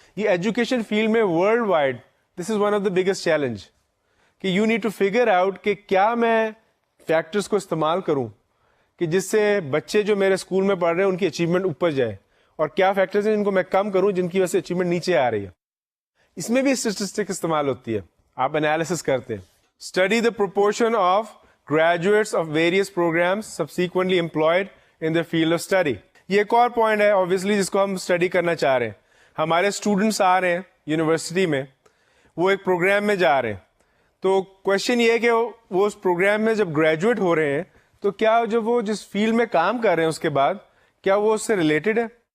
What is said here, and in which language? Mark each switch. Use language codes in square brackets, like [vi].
[ur] یہ education field میں world wide [en] this is one of the biggest challenge, [ur] کہ [en] you need to figure out [ur] کہ کیا میں فیکٹرز کو استعمال کروں کہ جس سے بچے جو میرے اسکول میں پڑھ رہے ہیں ان کی اچیومنٹ اوپر جائے, اور کیا فیکٹرز ہیں جن کو میں کم کروں جن کی وجہ سے اچیومنٹ نیچے آ رہی ہے. اس میں بھی اسٹیٹسٹک استعمال ہوتی ہے. آپ انالیسس کرتے ہیں. [en] Study the proportion of graduates of various programs subsequently employed in the field of study. [ur] یہ ایک اور پوائنٹ ہے obviously جس کو ہم اسٹڈی کرنا چاہ رہے ہیں. ہمارے اسٹوڈنٹس آ رہے ہیں یونیورسٹی میں, وہ ایک پروگرام میں جا رہے ہیں, تو کوشچن یہ ہے کہ وہ اس پروگرام میں جب گریجویٹ ہو رہے ہیں تو کیا جب وہ جس فیلڈ میں کام کر رہے ہیں اس کے بعد کیا وہ اس سے ریلیٹڈ ہے.